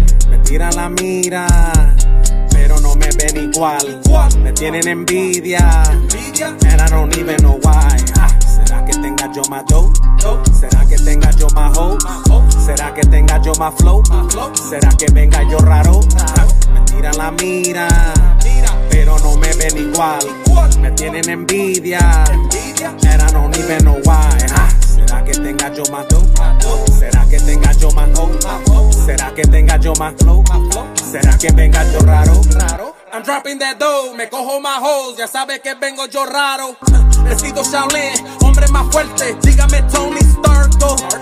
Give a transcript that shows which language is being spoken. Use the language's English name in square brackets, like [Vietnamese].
[Spanish] Me tiran la mira, pero no me ven igual. Me tienen envidia, [English] and I don't even know why. [Spanish] ¿Será que tenga yo más [English] dough? [Spanish] ¿Será que tenga yo más [English] hoes? [Spanish] ¿Será que tenga yo más [English] flow? [Spanish] ¿Será que venga yo raro? Me tiran la mira, pero no me ven igual. Me tienen envidia, [English] and I don't even know why. [Spanish] ¿Será que tenga yo más [English] dough? [Spanish] ¿Será que tenga yo más [English] hoes? [Spanish] ¿Será que tenga yo más [English] flow? [Spanish] ¿Será que venga yo raro? [English] I'm dropping that dough, [Spanish] me cojo más [English] hoes, [Spanish] ya sabe que vengo yo raro. Vestido Shaolin, hombre más fuerte, dígame Tony Starko.